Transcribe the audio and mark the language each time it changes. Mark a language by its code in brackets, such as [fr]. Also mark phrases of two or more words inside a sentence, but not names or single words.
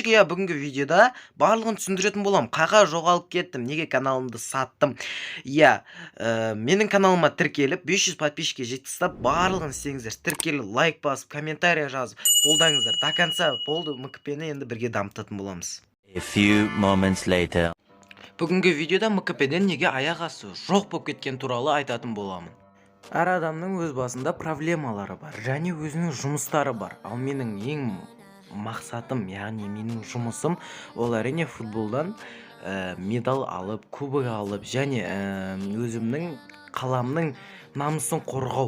[kk] Бүгінгі видеода барлығын түсіндіретін болам. Қайға жоғалып кеттім, неге каналымды саттым. Менің каналыма тіркеліп 500 подписчикке жеткізіп, барлығын істеңіздер. Тіркеліп, лайк басып, комментария жазып, қолдаңыздар. [ru] До конца [kk] болды, мкпні енді бірге дамытатын боламыз. [en] A few moments later. [kk] Бүгінгі видеода мкпден неге аяқ асты жоқ болып кеткен туралы айтатын боламын. Әр адамның өз басында проблемалары бар, және өзінің жұмыстары бар. Ал менің ең мақсатым, яғни менің жұмысым, ол әрине футболдан медаль алып, кубок алып, және өзімнің қаламның намысын қорғау.